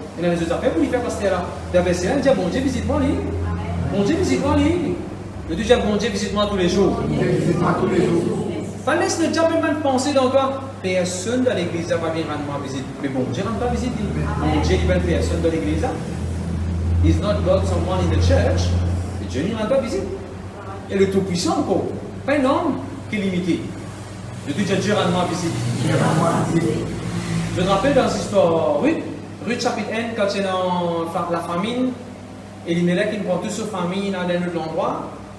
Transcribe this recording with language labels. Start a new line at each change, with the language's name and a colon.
French: Il a les autres affaires pour lui faire, pasteur là. D'après ça, il dit, bon Dieu visite-moi, lui. Bon Dieu visite-moi, lui. Je dis, bon Dieu visite-moi tous les jours. Visite-moi tous les jours. Pas laisse le diable même penser dans toi. Personne dans l'église va venir rendre moi visite. Mais bon Dieu ne rend pas visite. Bon Dieu n'est pas personne dans l'église.
English: He's not God, someone in the church.
French: Et Dieu ne rend pas visite. Et le Tout-Puissant encore. Pas un homme qui est limité. Je dis, Dieu rend moi visite. Je me rappelle dans l'histoire Ruth chapitre 1, quand c'est dans la famine, Elimelech il prend toute sa famille dans un autre endroit.